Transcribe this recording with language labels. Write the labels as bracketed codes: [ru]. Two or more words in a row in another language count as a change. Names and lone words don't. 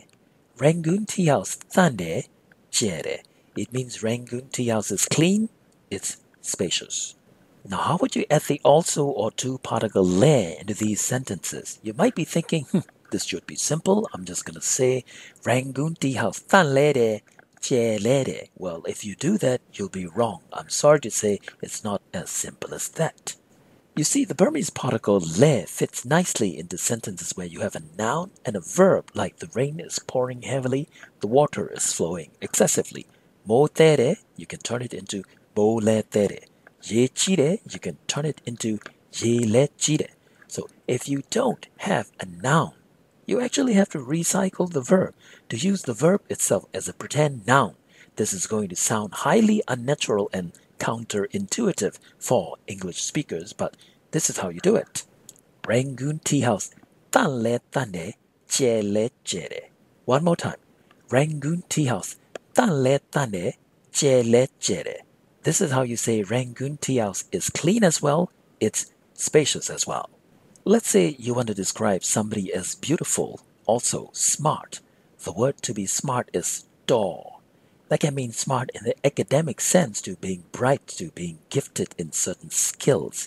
[my] Rangoon Tea House tande, jere. [en] It means Rangoon Tea House is clean, it's spacious. Now, how would you add the also or to particle le into these sentences? You might be thinking, this should be simple. I'm just going to say Rangoon Tea House [my] သန့်လည်းတယ်၊ ကျယ်လည်းတယ်. [en] Well, if you do that, you'll be wrong. I'm sorry to say it's not as simple as that. You see, the Burmese particle le fits nicely into sentences where you have a noun and a verb, like the rain is pouring heavily, the water is flowing excessively. [my] မိုးသည်းတယ်, [en] you can turn it into [my] မိုးလည်းသည်းတယ်. ရေစီးတယ်, [en] you can turn it into [my] ရေလည်းစီးတယ်. [en] So if you don't have a noun, you actually have to recycle the verb to use the verb itself as a pretend noun. This is going to sound highly unnatural and counterintuitive for English speakers, but this is how you do it. [my] Rangoon Tea House၊ သန့်လည်းသန့်တယ်၊ ကျယ်လည်းကျယ်တယ်. [en] One more time. [my] Rangoon Tea House၊ သန့်လည်းသန့်တယ်၊ ကျယ်လည်းကျယ်တယ်. [en] This is how you say Rangoon Tea House is clean as well, it's spacious as well. Let's say you want to describe somebody as beautiful, also smart. The word to be smart is do. That can mean smart in the academic sense, to being bright, to being gifted in certain skills.